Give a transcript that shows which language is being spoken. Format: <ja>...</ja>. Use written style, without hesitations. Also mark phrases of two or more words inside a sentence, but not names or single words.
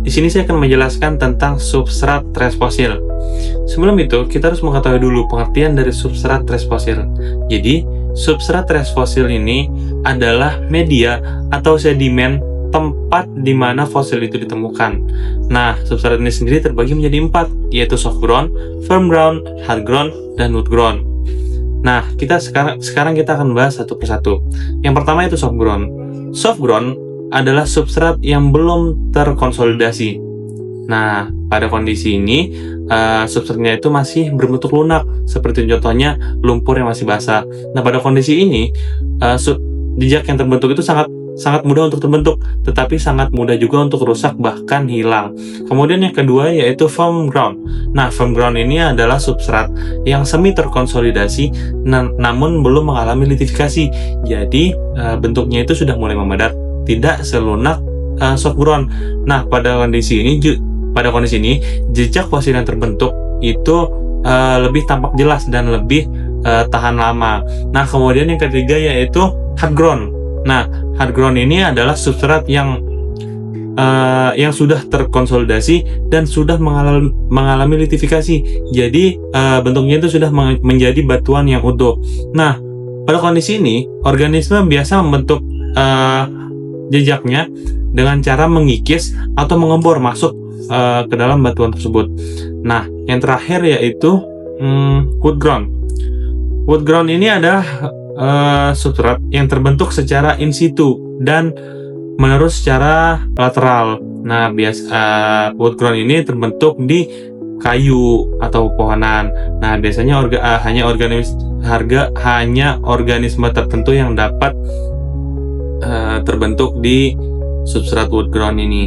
<id>Di sini saya akan menjelaskan tentang substrat trace fosil. Sebelum itu, kita harus mengetahui dulu pengertian dari substrat trace fosil. Jadi, substrat trace fosil ini adalah media atau sedimen tempat di mana fosil itu ditemukan. Nah, substrat ini sendiri terbagi menjadi 4, yaitu</id> <en>soft ground, firm ground, hard ground,</en> <id>dan</id> <en>wood ground.</en> <id>Nah, sekarang kita akan bahas satu persatu. Yang pertama itu</id> <en>soft ground. Soft ground</en> <id>adalah substrat yang belum terkonsolidasi. Nah, pada kondisi ini substratnya itu masih berbentuk lunak, seperti contohnya lumpur yang masih basah. Nah, pada kondisi ini jejak yang terbentuk itu sangat mudah untuk terbentuk, tetapi sangat mudah juga untuk rusak bahkan hilang. Kemudian yang kedua yaitu</id> <en>firm ground.</en> <id>Nah,</id> <en>firm ground</en> <id>ini adalah substrat yang semi terkonsolidasi namun belum mengalami litifikasi. Jadi bentuknya itu sudah mulai memadat, tidak selunak</id> <en>soft ground.</en> <id>Nah, pada kondisi ini jejak fosil yang terbentuk itu lebih tampak jelas dan lebih tahan lama. Nah, kemudian yang ketiga yaitu</id> <en>hard ground.</en> <id>Nah,</id> <en>hard ground</en> <id>ini adalah substrat yang sudah terkonsolidasi dan sudah mengalami litifikasi. Jadi bentuknya itu sudah menjadi batuan yang utuh. Nah, pada kondisi ini organisme biasa membentuk jejaknya dengan cara mengikis atau mengebor masuk ke dalam batuan tersebut. Nah, yang terakhir yaitu</id> <en>wood ground. Wood ground</en> <id>ini adalah substrat yang terbentuk secara</id> <la>in situ</la> <id>dan menerus secara lateral. Nah,</id> <en>wood ground</en> <id>ini terbentuk di kayu atau pohonan. Nah, biasanya hanya organisme tertentu yang dapat terbentuk di substrat</id> <en>wood ground</en> <id>ini.</id>